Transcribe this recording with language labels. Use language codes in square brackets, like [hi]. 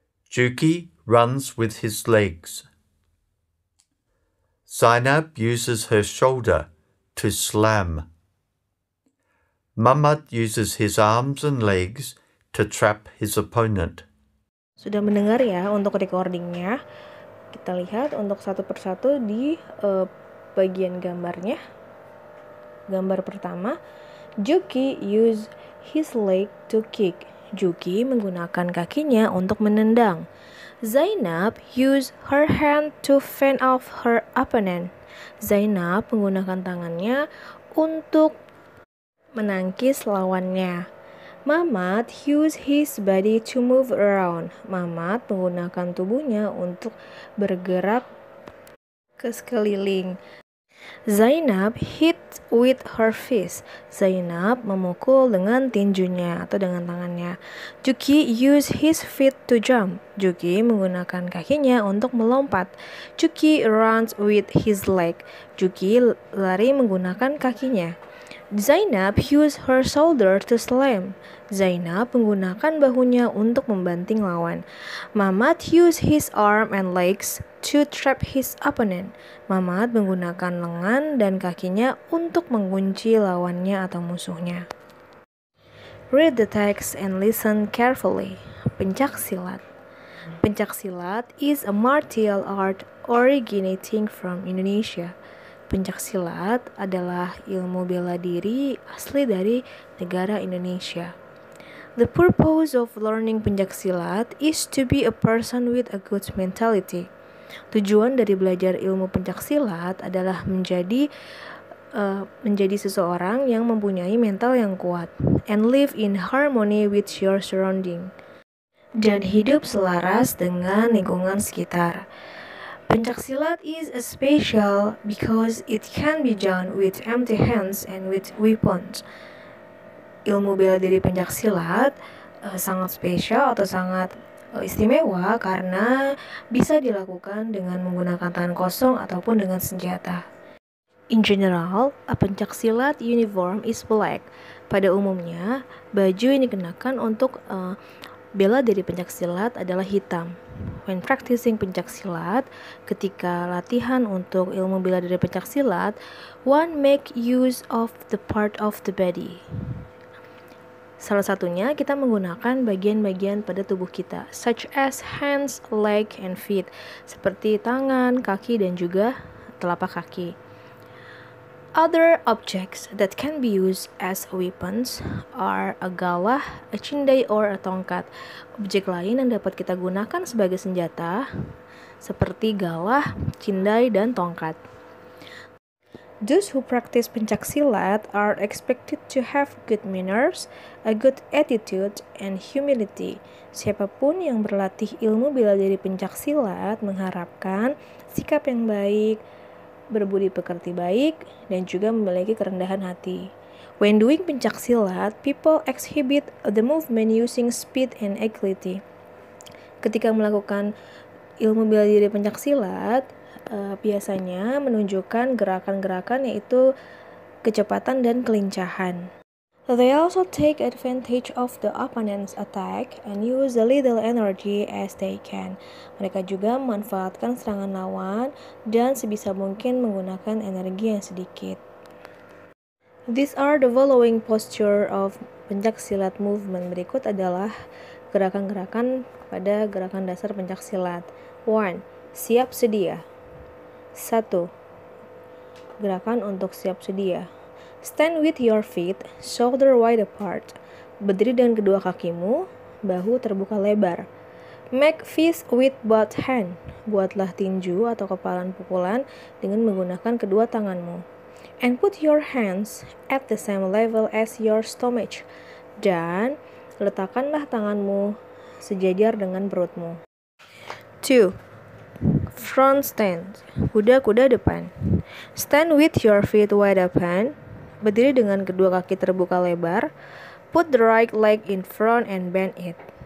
[en] Juki runs with his legs. Zainab uses her shoulder to slam. Mamad uses his arms and legs to trap his opponent. [id] Sudah mendengar ya untuk recordingnya? Kita lihat untuk satu persatu di bagian gambarnya. [en] Gambar pertama, Juki use his leg to kick. [id] Juki menggunakan kakinya untuk menendang. [en] Zainab use her hand to fend off her opponent. [id] Zainab menggunakan tangannya untuk menangkis lawannya. [en] Mamad use his body to move around. [id] Mamad menggunakan tubuhnya untuk bergerak ke sekeliling. [en] Zainab hit with her fist. [id] Zainab memukul dengan tinjunya atau dengan tangannya. [en] Juki use his feet to jump. [id] Juki menggunakan kakinya untuk melompat. [en] Juki runs with his leg. [id] Juki lari menggunakan kakinya. [en] Zainab use her shoulder to slam. [id] Zainab menggunakan bahunya untuk membanting lawan. [en] Mamad use his arm and legs to trap his opponent. [id] Mamad menggunakan lengan dan kakinya untuk mengunci lawannya atau musuhnya. [en] Read the text and listen carefully. Pencaksilat. Pencaksilat is a martial art originating from Indonesia. [id] Pencaksilat adalah ilmu bela diri asli dari negara Indonesia. [en] The purpose of learning pencaksilat is to be a person with a good mentality. [id] Tujuan dari belajar ilmu pencaksilat adalah menjadi seseorang yang mempunyai mental yang kuat [en] and live in harmony with your surrounding. [id] Dan hidup selaras dengan lingkungan sekitar. [en] Pencaksilat is special because it can be done with empty hands and with weapons. [id] Ilmu bela diri pencaksilat sangat spesial atau sangat istimewa karena bisa dilakukan dengan menggunakan tangan kosong ataupun dengan senjata. [en] In general, a pencaksilat uniform is black. [id] Pada umumnya, baju yang dikenakan untuk bela diri pencaksilat adalah hitam. [en] When practicing pencaksilat, [id] ketika latihan untuk ilmu bela diri pencaksilat, [en] one make use of the part of the body. [id] Salah satunya kita menggunakan bagian-bagian pada tubuh kita, [en] such as hands, leg, and feet, [id] seperti tangan, kaki, dan juga telapak kaki. [en] Other objects that can be used as weapons are a galah, a cindai, or a tongkat. [id] Objek lain yang dapat kita gunakan sebagai senjata seperti galah, cindai, dan tongkat. [en] Those who practice pencaksilat are expected to have good manners, a good attitude, and humility. [id] Siapapun yang berlatih ilmu bela diri pencaksilat mengharapkan sikap yang baik, berbudi pekerti baik, dan juga memiliki kerendahan hati. [en] When doing pencaksilat, people exhibit the movement using speed and agility. [id] Ketika melakukan ilmu bela diri pencaksilat, biasanya menunjukkan gerakan-gerakan yaitu kecepatan dan kelincahan. [en] They also take advantage of the opponent's attack and use the little energy as they can. [id] Mereka juga memanfaatkan serangan lawan dan sebisa mungkin menggunakan energi yang sedikit. [en] These are the following posture of pencaksilat movement. [id] Berikut adalah gerakan-gerakan pada gerakan dasar pencaksilat. 1. Siap sedia. 1. Gerakan untuk siap sedia. [en] Stand with your feet shoulder wide apart. [id] Berdiri dengan kedua kakimu, bahu terbuka lebar. [en] Make fist with both hand. [id] Buatlah tinju atau kepalan pukulan dengan menggunakan kedua tanganmu. [en] And put your hands at the same level as your stomach. [id] Dan letakkanlah tanganmu sejajar dengan perutmu. 2. [en] Front stand, [id] kuda-kuda depan. [en] Stand with your feet wide open. [id] Berdiri dengan kedua kaki terbuka lebar. [en] Put the right leg in front and bend it.